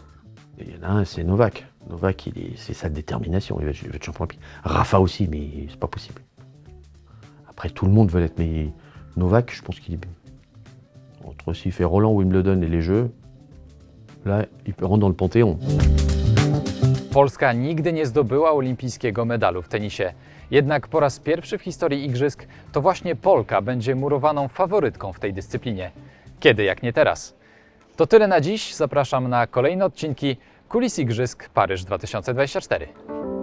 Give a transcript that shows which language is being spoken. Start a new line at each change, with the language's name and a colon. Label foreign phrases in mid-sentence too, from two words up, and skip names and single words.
French: Et il y en a un, c'est Novak. Novak, c'est sa détermination, il veut être champion olympique. Rafa aussi, mais c'est pas possible. Après, tout le monde veut l'être, mais Novak, je pense qu'il est... Entre s'il fait Roland, Wimbledon et les Jeux, là, il peut rentrer dans le panthéon.
Polish: Polska nigdy nie zdobyła olimpijskiego medalu w tenisie. Jednak po raz pierwszy w historii igrzysk to właśnie Polka będzie murowaną faworytką w tej dyscyplinie. Kiedy jak nie teraz? To tyle na dziś. Zapraszam na kolejne odcinki Kulis Igrzysk Paryż 2024.